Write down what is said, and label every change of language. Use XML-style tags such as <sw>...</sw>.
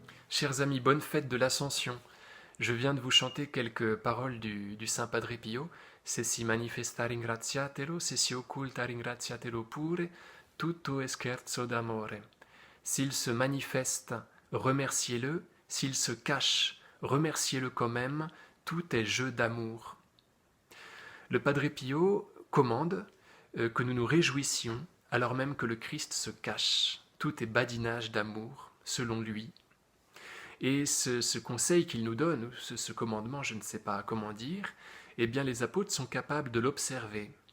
<fr>Chers amis, bonne fête de l'Ascension. Je viens de vous chanter quelques paroles du Saint Padre Pio.</fr> <it>Se si manifesta ringraziatelo, se si occulta ringraziatelo pure, tutto è scherzo d'amore.</it> <fr>S'il se manifeste, remerciez-le. S'il se cache, remerciez-le quand même. Tout est jeu d'amour. Le Padre Pio commande que nous nous réjouissions alors même que le Christ se cache. Tout est badinage d'amour, selon lui. Et ce conseil qu'il nous donne, ce commandement, je ne sais pas comment dire, eh bien les apôtres sont capables de l'observer.</fr>